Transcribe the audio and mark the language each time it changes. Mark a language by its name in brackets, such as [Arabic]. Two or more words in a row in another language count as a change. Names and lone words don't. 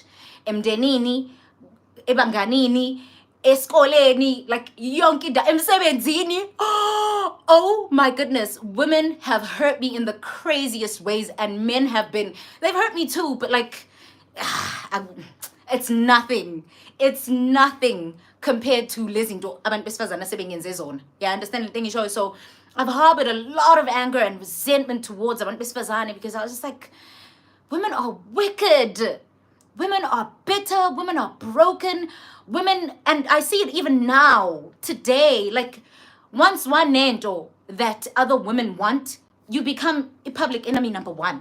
[Zulu] Emdenini, ebanganini, eskoleni, like yonke da emsebenzini. [English] Oh my goodness, women have hurt me in the craziest ways, and men they've hurt me too, but like it's nothing compared to [Zulu] lezinto abantu besifazana sebengenze zona. [English] Yeah, understand the thing is, so I've harbored a lot of anger and resentment towards [Zulu] abantu besifazane [English] because I was just like, women are wicked. Women are bitter, women are broken, women, and I see it even now, today, like, once one nento that other women want, you become a public enemy number one.